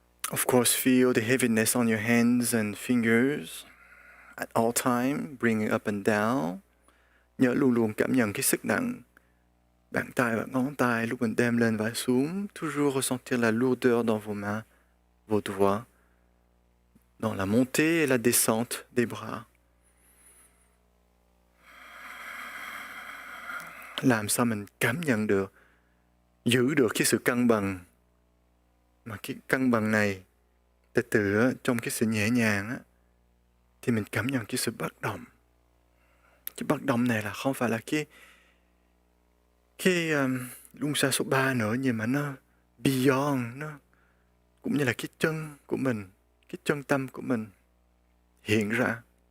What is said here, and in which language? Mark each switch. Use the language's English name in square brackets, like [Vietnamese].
[English] Of course, feel the heaviness on your hands and fingers at all time, bring it up and down. [Vietnamese] Nhớ luôn luôn cảm nhận cái sức nặng bàn tay và ngón tay lúc mình đem lên và xuống. [French] Toujours ressentir la lourdeur dans vos mains, vos doigts, dans la montée et la descente des bras. [Vietnamese] Làm sao mình cảm nhận được, giữ được cái sự cân bằng. Mà cái cân bằng này từ từ trong cái sự nhẹ nhàng á, thì mình cảm nhận cái sự bất động. Cái bất động này là không phải là cái luân xa số 3 nữa, nhưng mà nó beyond, nó cũng như là cái chân của mình, cái chân tâm của mình hiện ra.